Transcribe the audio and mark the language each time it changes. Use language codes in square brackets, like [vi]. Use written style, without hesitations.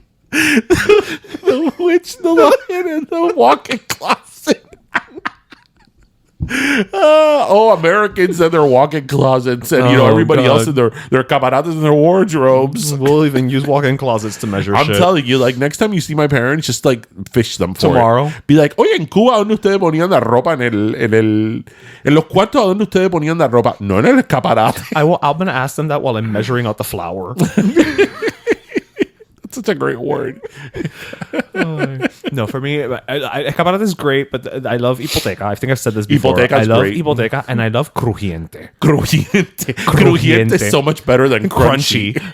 [en] The Witch, the Lion, and the Walk-in Closet. Americans and their walk-in closets, and everybody else in their camaradas and their wardrobes. We'll even use walk-in closets to measure I'm telling you, like, next time you see my parents, just like fish them for tomorrow. [es] Be like, oye, en Cuba, ¿dónde ustedes ponían la ropa? En los cuartos, ¿dónde ustedes ponían la ropa? No en el escaparate. [en] I'm gonna ask them that while I'm measuring out the flour. Such a great word. No, for me, escaparate is great, but I love hipoteca. I think I've said this before. I love hipoteca, and I love crujiente. Crujiente is so much better than crunchy.